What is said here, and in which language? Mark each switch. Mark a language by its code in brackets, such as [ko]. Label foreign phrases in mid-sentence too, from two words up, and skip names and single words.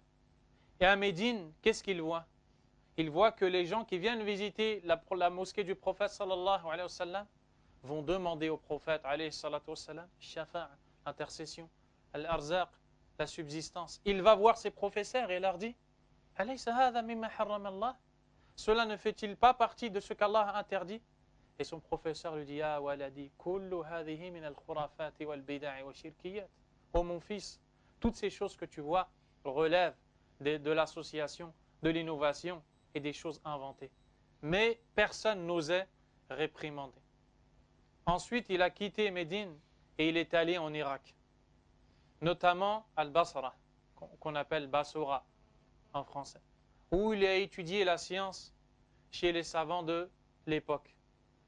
[fr] Et à Médine, qu'est-ce qu'il voit? Il voit que les gens qui viennent visiter la mosquée du prophète [ar] صلى الله عليه وسلم [fr] vont demander au prophète [ar] عليه الصلاة والسلام [fr] shafa'a, l'intercession, al-arzaq, la subsistance. Il va voir ses professeurs et leur dit [ar] أليس هذا مما حرم الله? [fr] Cela ne fait-il pas partie de ce qu'Allah a interdit? Et son professeur lui dit [ar] يا ولدي كل هذه من الخرافات والبدع والشركيات. [fr] Oh mon fils, toutes ces choses que tu vois relèvent de l'association, de l'innovation et des choses inventées. Mais personne n'osait réprimander. Ensuite, il a quitté Médine et il est allé en Irak, notamment Al-Basra, qu'on appelle Basora en français, où il a étudié la science chez les savants de l'époque.